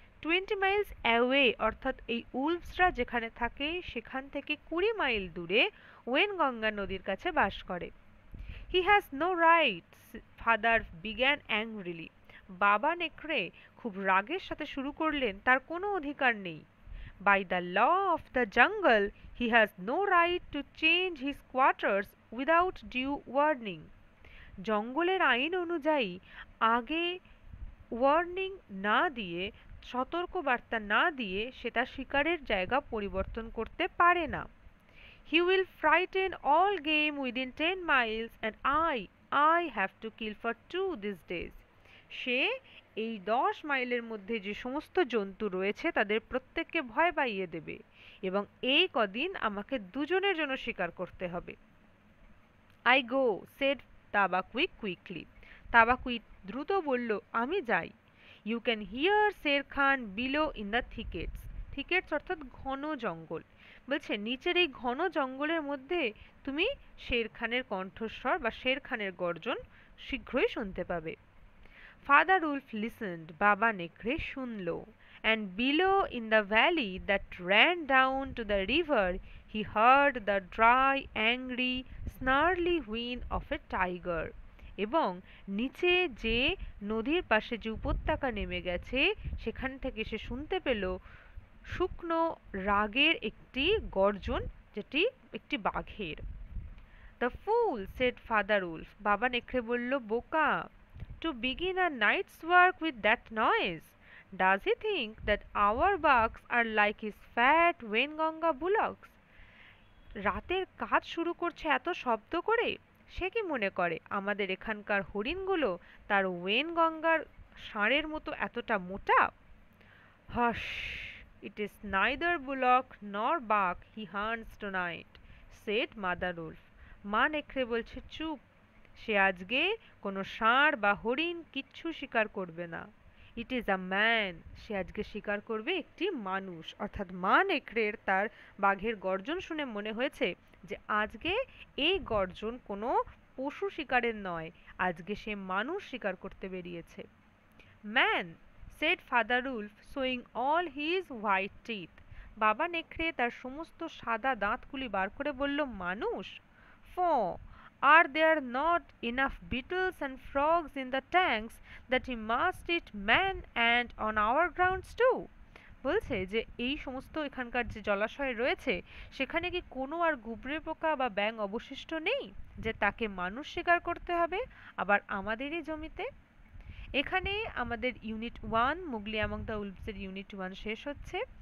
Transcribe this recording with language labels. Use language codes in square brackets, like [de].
[en] 20 miles away [bn] অর্থাৎ এই উলভসরা যেখানে থাকে সেখান থেকে 20 মাইল দূরে ওয়েনগঙ্গা নদীর কাছে বাস করে। [en] He has no rights, father began angrily. [bn] বাবা নেকড়ে খুব রাগের সাথে শুরু করলেন, তার কোনো অধিকার নেই। [en] By the law of the jungle, he has no right to change his quarters without due warning. [bn] জঙ্গলের আইন অনুযায়ী আগে ওয়ার্নিং না দিয়ে, সতর্কবার্তা না দিয়ে সে তার শিকারের জায়গা পরিবর্তন করতে পারে না। [en] He will frighten all game within 10 miles and I have to kill for 2 these days. [bn] সে এই 10 মাইলের মধ্যে যে সমস্ত জন্তু রয়েছে তাদের প্রত্যেককে ভয় পাইয়ে দেবে এবং এই কদিন আমাকে দুজনের জন্য শিকার করতে হবে। [en] I go, said Tabakwik quickly. [bn] তাবাকুইক দ্রুত বলল, আমি যাই। [en] You can hear Sher Khan below in the thickets. [bn] thickets অর্থাৎ ঘন জঙ্গল। বলছে নিচের এই ঘন জঙ্গলের মধ্যে তুমি শের খানের কণ্ঠস্বর বা শের খানের গর্জন শীঘ্রই শুনতে পাবে। [en] Father Wolf listened, [bn] বাবা নেকড়ে শুনল, [en] and below in the valley that ran down to the river he heard the dry, angry, snarly whine of a tiger. [bn] এবং নিচে যে নদীর পাশে যে উপত্যকা নেমে গেছে সেখান থেকে সে শুনতে পেল শুকনো রাগের একটি গর্জন, যেটি একটি বাঘের। [en] The fool, said Father Wolf. [bn] বাবা নেকড়ে বলল, বোকা, [en] to begin a night's work with that noise. Does he think that our bucks are like his fat Wainganga bullocks? [bn] রাতের কাজ শুরু করছে এত শব্দ করে? সে কি মনে করে আমাদের এখানকার হরিণগুলো তার ওয়েনগঙ্গার ষাঁড়ের মতো এতটা মোটা? [en] Hush! It is neither bullock nor buck he hunts tonight, said Mother Wolf. [bn] মা নেকড়ে বলছে, চুপ, সে আজকে কোনো ষাঁড় বা হরিণ কিচ্ছু শিকার করবে না। [en] it is a man, [bn] সে আজকে শিকার করবে একটি মানুষ। অর্থাৎ মা নেকড়ের তার বাঘের গর্জন শুনে মনে হয়েছে যে আজকে এই গর্জন কোনো পশু শিকারের নয়, আজকে সে মানুষ শিকার করতে বেরিয়েছে। [en] Man, said Father Wolf, showing all his white teeth. [bn] বাবা নেকড়ে তার সমস্ত সাদা দাঁতগুলি বার করে বলল, মানুষ? [en] Faugh! Are there not enough beetles and frogs in the tanks that he must eat man and on our grounds too? [bn] বলছে যে এই সমস্ত এখানকার যে জলাশয় রয়েছে সেখানে কি কোনো আর গুবরে পোকা বা ব্যাঙ অবশিষ্ট নেই যে তাকে মানুষ শিকার করতে হবে, আবার আমাদেরই জমিতে? এখানে আমাদের ইউনিট 1 মুগলি অ্যামং দ্য উলভসের ইউনিট 1 শেষ হচ্ছে।